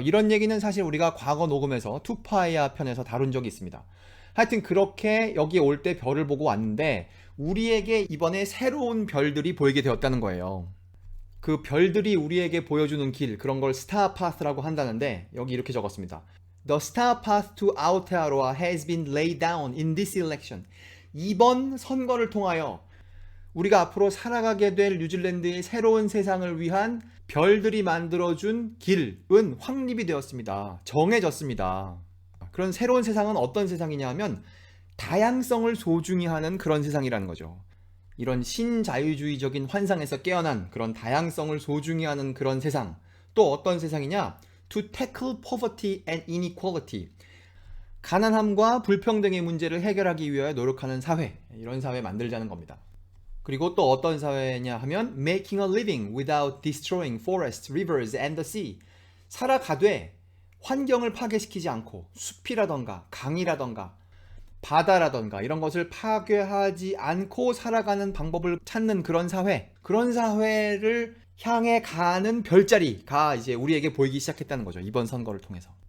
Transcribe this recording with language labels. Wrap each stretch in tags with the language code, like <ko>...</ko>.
<ko>이런 얘기는 사실 우리가 과거 녹음에서 투파이아 편에서 다룬 적이 있습니다. 하여튼 그렇게 여기에 올 때 별을 보고 왔는데 우리에게 이번에 새로운 별들이 보이게 되었다는 거예요. 그 별들이 우리에게 보여주는 길, 그런 걸 스타 파스라고 한다는데 여기 이렇게 적었습니다.</ko> <en>The star path to Aotearoa has been laid down in this election.</en> <ko>이번 선거를 통하여 우리가 앞으로 살아가게 될 뉴질랜드의 새로운 세상을 위한 별들이 만들어준 길은 확립이 되었습니다. 정해졌습니다. 그런 새로운 세상은 어떤 세상이냐 하면 다양성을 소중히 하는 그런 세상이라는 거죠. 이런 신자유주의적인 환상에서 깨어난 그런 다양성을 소중히 하는 그런 세상. 또 어떤 세상이냐?</ko> <en>To tackle poverty and inequality.</en> <ko>가난함과 불평등의 문제를 해결하기 위하여 노력하는 사회. 이런 사회 만들자는 겁니다. 그리고 또 어떤 사회냐 하면</ko> <en>making a living without destroying forests, rivers and the sea.</en> <ko>살아가되 환경을 파괴시키지 않고 숲이라던가 강이라던가 바다라던가 이런 것을 파괴하지 않고 살아가는 방법을 찾는 그런 사회, 그런 사회를 향해 가는 별자리가 이제 우리에게 보이기 시작했다는 거죠. 이번 선거를 통해서.</ko>